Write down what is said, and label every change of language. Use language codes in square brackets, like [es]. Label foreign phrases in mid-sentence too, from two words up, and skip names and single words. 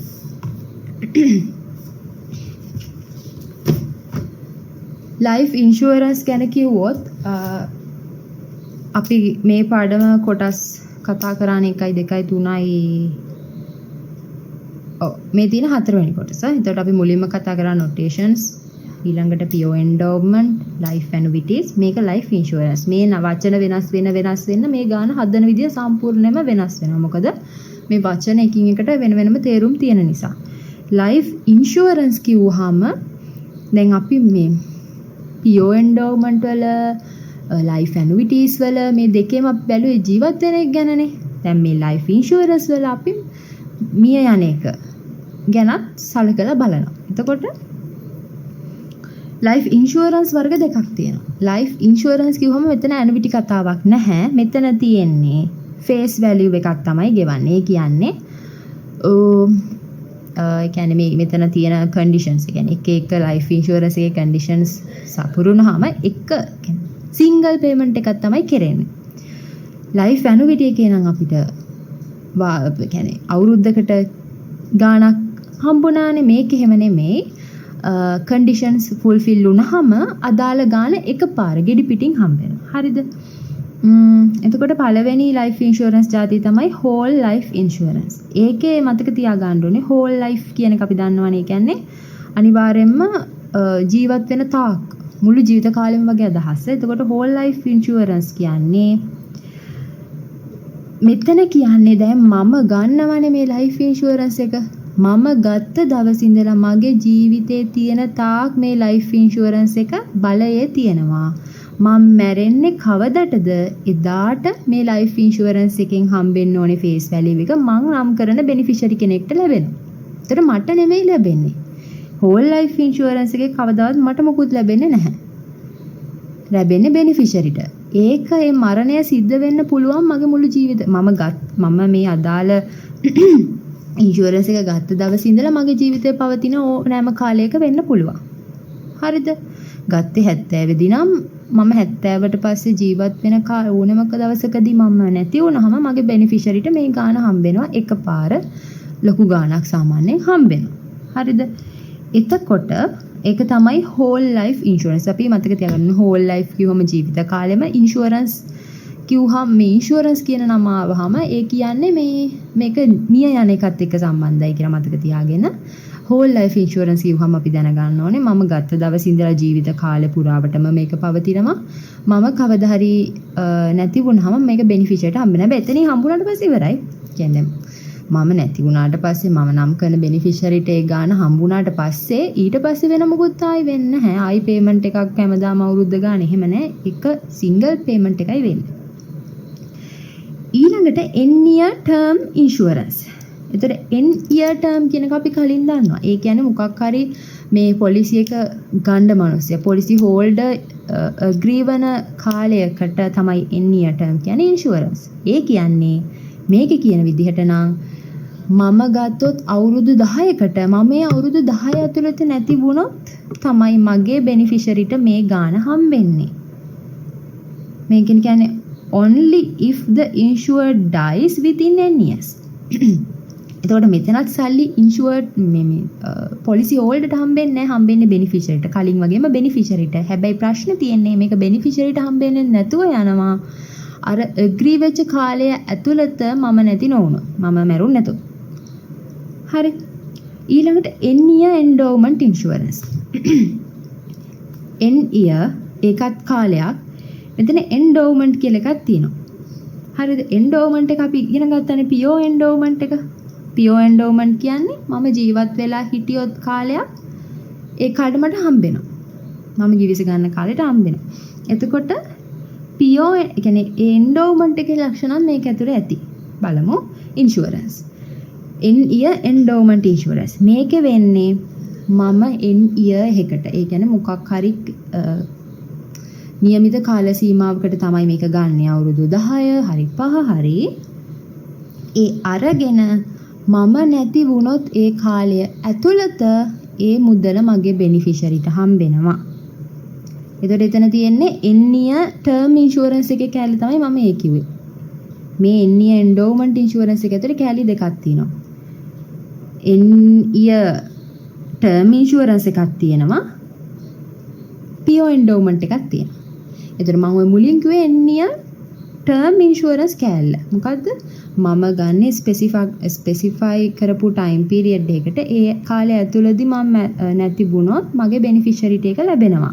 [en] life insurance [si] ගැන කිව්වොත් අපි මේ පාඩම කොටස් කතා කරන්නේ 1 2 3යි මේ තියෙන 4 වෙනි කොටස. එතකොට අපි මුලින්ම කතා කරා notations, ඊළඟට [en] PO endowment, life annuities, [si] මේක [en] life insurance. [si] මේ වචන වෙනස් වෙන්න මේ ගාන හදන විදිය සම්පූර්ණයෙන්ම වෙනස් වෙනවා. මොකද මේ වචන එකින් එකට වෙන වෙනම තේරුම් තියෙන නිසා. [en] life insurance [si] කිව්වහම දැන් අපි මේ [en] PO endowment [si] වල [en] life annuities [si] වල මේ දෙකේම අපි බැලුවේ ජීවත් වෙන එක ගැනනේ. දැන් මේ [en] life insurance [si] වල අපි මිය යන එක ගැනත් සලකලා බලනවා. එතකොට [en] life insurance [si] වර්ග දෙකක් තියෙනවා. [en] life insurance [si] කිව්වම මෙතන annuity කතාවක් නැහැ. මෙතන තියෙන්නේ [en] face value [si] එකක් තමයි ගෙවන්නේ. ඒ කියන්නේ ඒ කියන්නේ මේ මෙතන තියෙන conditions, ඒ කියන්නේ එක [en] life insurance [si] එකේ conditions සපුරුනහම එක [en] single payment [si] එකක් තමයි කරන්නේ. [en] life annuity [si] එකේ නම් අපිට කියන්නේ අවුරුද්දකට ගාණක් හම්බුණානේ. මේක එහෙම නෙමෙයි. [en] conditions fulfill [si] වුණාම අදාළ ගාණ එකපාර ගෙඩි පිටින් හම්බ වෙනවා. හරිද? එතකොට පළවෙනි [en] life insurance [si] ජාතිය තමයි [en] whole life insurance. [si] ඒකේ මතක තියාගන්න ඕනේ [en] whole life [si] කියන එක අපි දන්නවනේ. ඒ කියන්නේ අනිවාර්යයෙන්ම ජීවත් වෙන තාක් මුළු ජීවිත කාලෙම වගේ අදහස. එතකොට [en] whole life insurance [si] කියන්නේ මෙතන කියන්නේ දැන් මම ගන්නවනේ මේ [en] life insurance [si] එක. මම ගත්ත දවසේ ඉඳලා මගේ ජීවිතේ තියෙන තාක් මේ [en] life insurance [si] එක බලයේ තියෙනවා. මම මැරෙන්නේ කවදටද? එදාට මේ [en] life insurance [si] එකෙන් හම්බෙන්න ඕනේ [en] face value [si] එක මං නම් කරන beneficiary කෙනෙක්ට ලැබෙනවා. ඒතර මට නෙමෙයි ලැබෙන්නේ. [en] whole life insurance [si] එකේ කවදාවත් මට මොකුත් ලැබෙන්නේ නැහැ. ලැබෙන්නේ beneficiaryට. ඒක ඒ මරණය සිද්ධ වෙන්න පුළුවන් මගේ මුළු ජීවිතේ. මම මේ අදාළ ඉන්ෂුරන්ස් එක ගත්ත දවසේ ඉඳලා මගේ ජීවිතේ පවතින ඕනෑම කාලයක වෙන්න පුළුවන්. හරිද? ගත්තේ 70 දී නම් මම 70ට පස්සේ ජීවත් වෙන ඕනෑම දවසකදී මම නැති වුණාම මගේ බෙනිෆිෂරිට මේ ගාණ හම්බෙනවා. එකපාර ලොකු ගාණක් සාමාන්‍යයෙන් හම්බෙනවා. හරිද? එතකොට ඒක තමයි [en] whole life insurance. [si] අපි මතක තියාගන්න [en] whole life [si] කිව්වම ජීවිත කාලෙම insurance කිව්වහම මේ ඉන්ෂුරන්ස් කියන නම ආවහම ඒ කියන්නේ මේක මිය යන එකත් එක්ක සම්බන්ධයි කියලා මතක තියාගෙන [en] whole life insurance [si] කිව්වහම අපි දැනගන්න ඕනේ මම ගත්ත දවසේ ඉඳලා ජීවිත කාලය පුරාවටම මේක පවතිනවා. මම කවදා හරි නැති වුණාම මේක බෙනිෆිෂරියට හම්බෙනවා. හැබැයි එතනින් හම්බුනාට පස්සේ ඉවරයි. කියන්නේ මම නැති වුණාට පස්සේ මම නම් කරන බෙනිෆිෂරියට ඒ ගාන හම්බුනාට පස්සේ ඊට පස්සේ වෙන මොකුත් ආයි වෙන්නේ නැහැ. ආයි පේමන්ට් එකක් හැමදාම අවුරුද්ද ගාන එහෙම නැහැ. එක [en] single payment [si] එකයි වෙන්නේ. ඊළඟට [en] n-year term insurance. [si] එතකොට [en] n-year term [si] කියන එක අපි කලින් දන්නවා. ඒ කියන්නේ මොකක් හරි මේ පොලිසි එක ගන්න මිනිස්සු [en] policy holder agree [si] වෙන කාලයකට තමයි [en] n-year term [si] කියන්නේ insurance. ඒ කියන්නේ මේකේ කියන විදිහට නම් මම ගත්තොත් අවුරුදු 10කට මම මේ අවුරුදු 10 ඇතුළත නැති වුණොත් තමයි මගේ බෙනිෆිෂරිට මේ ගාණ හම්බෙන්නේ. මේකෙන් කියන්නේ [en] only if the insured dies within n years. [si] එතකොට මෙතනත් සල්ලි [en] insured policy holderට [si] හම්බෙන්නේ beneficiaryට කලින් වගේම beneficiaryට. හැබැයි ප්‍රශ්නේ තියෙන්නේ මේක beneficiaryට හම්බෙන්නේ නැතුව යනවා. අර agree වෙච්ච කාලය ඇතුළත මම නැති නොවුණොත්. මම මැරුණ නැතොත්. හරි. ඊළඟට [en] n-year endowment insurance. n year [si] ඒකත් කාලයක්. මෙතන endowment කියලා එකක් තියෙනවා. හරිද? endowment එක අපි ඉගෙන ගත්තනේ [en] pure endowment [si] එක. [en] pure endowment [si] කියන්නේ මම ජීවත් වෙලා හිටියොත් කාලයක් ඒ කාලෙට මට හම්බෙනවා. මම ජීවිත ගන්න කාලෙට හම්බෙනවා. එතකොට pure ඒ කියන්නේ endowment එකේ ලක්ෂණ මේක ඇතුලේ ඇති. බලමු insurance. [en] n year endowment insurance. [si] මේක වෙන්නේ මම [en] n year [si] එකකට. ඒ කියන්නේ මොකක් හරි නියමිත කාල සීමාවකට තමයි මේක ගන්න. අවුරුදු 10 හරි 5 හරි ඒ අරගෙන මම නැති වුණොත් ඒ කාලය ඇතුළත ඒ මුදල මගේ බෙනිෆිෂරිට හම්බෙනවා. එතකොට එතන තියෙන්නේ [en] n year term insurance [si] එකේ කැලේ තමයි මම ඒ කිව්වේ. මේ [en] n year endowment insurance [si] එක ඇතුලේ කැලේ දෙකක් තියෙනවා. [en] n year term insurance [si] එකක් තියෙනවා. [en] pure endowment [si] එකක් තියෙනවා. එතකොට මම ඔය මුලින් කිව්වේ [en] n year term insurance [si] කැලේ. මොකද්ද? මම ගන්න ස්පෙસિෆයි කරපු [en] time period [si] එකකට ඒ කාලය ඇතුළතදී මම නැති වුණොත් මගේ බෙනිෆිෂරිට එක ලැබෙනවා.